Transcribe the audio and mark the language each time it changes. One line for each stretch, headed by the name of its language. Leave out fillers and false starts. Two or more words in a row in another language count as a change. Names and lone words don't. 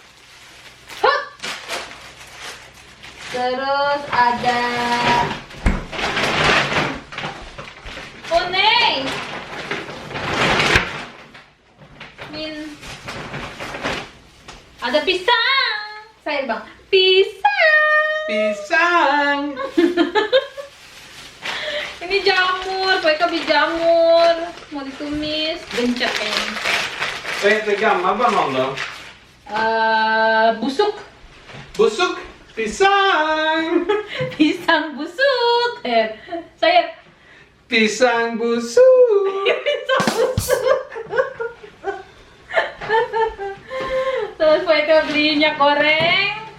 Indonesian: Hup. Terus ada ada pisang. Saya bang, pisang. Ini jamur, Poika beli jamur, mau ditumis, gencet kayaknya.
Swedish: Vad heter gammal banan då?
Indonesian: Busuk. Pisang! Pisang busuk. Saya Pisang busuk! pisang busuk. Terus Poika beli minyak goreng.